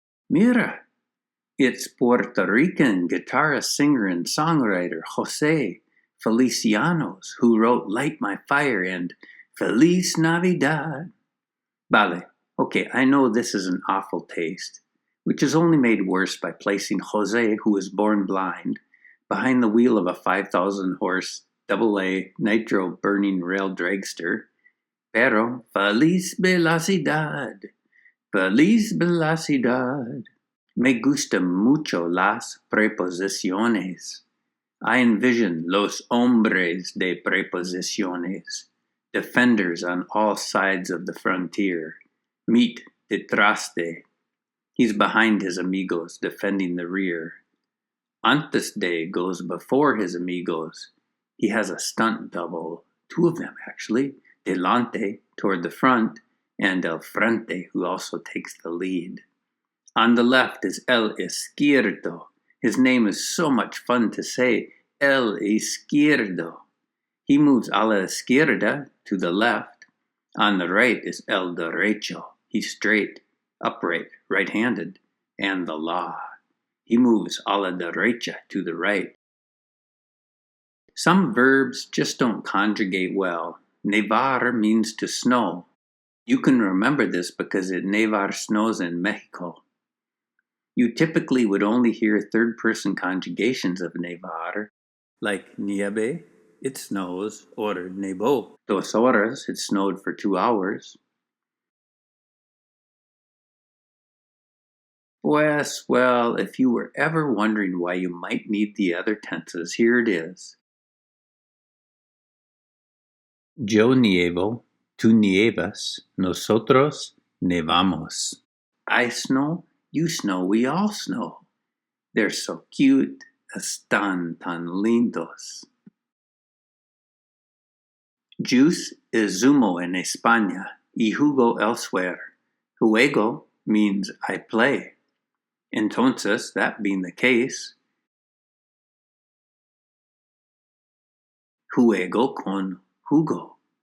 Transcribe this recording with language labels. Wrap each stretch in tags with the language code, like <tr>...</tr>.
<en>Mira, it's Puerto Rican guitarist, singer, and songwriter Jose Felicianos who wrote Light My Fire and Feliz Navidad. Vale, okay, I know this is an awful taste, which is only made worse by placing Jose, who was born blind, behind the wheel of a 5,000-horse AA nitro-burning rail dragster.</en> <es>Pero feliz velocidad, feliz velocidad. Me gusta mucho las preposiciones.</es> <en>I envision</en> <es>los hombres de preposiciones,</es> <en>defenders on all sides of the frontier.</en> <es>Meet detrás de.</es> <en>He's behind his amigos, defending the rear. Antes de goes before his amigos. He has a stunt double, two of them actually, delante, toward the front, and el frente, who also takes the lead. On the left is el izquierdo. His name is so much fun to say, el izquierdo. He moves a la izquierda, to the left. On the right is el derecho. He's straight, upright, right-handed, and the law. He moves a la derecha, to the right. Some verbs just don't conjugate well. Nevar means to snow. You can remember this because it nevar snows in Mexico. You typically would only hear third-person conjugations of nevar, like nieve, it snows, or</en> <es>nevó, 2 horas,</es> <en>it snowed for 2 hours. Pues, well, if you were ever wondering why you might need the other tenses, here it is.</en> <es>Yo nievo, tú nievas, nosotros nevamos.</es> <en>I snow, you snow, we all snow. They're so cute,</en> <es>están tan lindos.</es> <en>Juice is zumo in España y jugo elsewhere. Juego means I play. Entonces, that being the case,</en> <es>juego con jugo.</es>